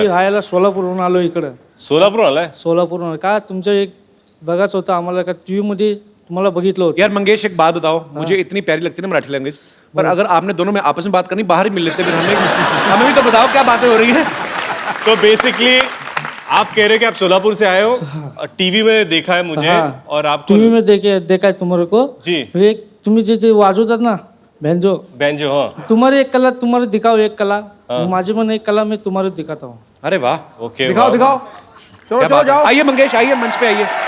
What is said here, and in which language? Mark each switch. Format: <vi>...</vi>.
<mr>मी राहायला सोलापूरहून आलो इकडं. सोलापूर आलाय? सोलापूरहून का तुमचं एक बघाच होतं आम्हाला का टीव्ही मध्ये तुम्हाला बघितलं होतं.</mr> <hi>यार मंगेश एक बात बताओ, मुझे इतनी प्यारी लगती है ना मराठी लैंग्वेज, पर अगर आपने दोनों में आपस में बात करनी, बाहर ही मिल लेते फिर हमें भी तो बताओ क्या बातें हो रही हैं। तो बेसिकली आप कह रहे हैं कि आप सोलापुर से आए हो, टीवी में देखा है मुझे, और आप टीव्ही में देखा है तुम्हारे को जी।</hi> <mr>एक तुम्ही जे वाजवतात ना बैंजो,</mr> <hi>हाँ, तुम्हारी एक कला तुम्हारे दिखाओ, एक कला</hi> <mr>माझी पण</mr> <hi>एक कला मैं तुम्हारे दिखाता हूँ. अरे वाह, ओके, दिखाओ दिखाओ, चलो चलो जाओ। आइए मंगेश, आइए मंच पे आइए।</hi>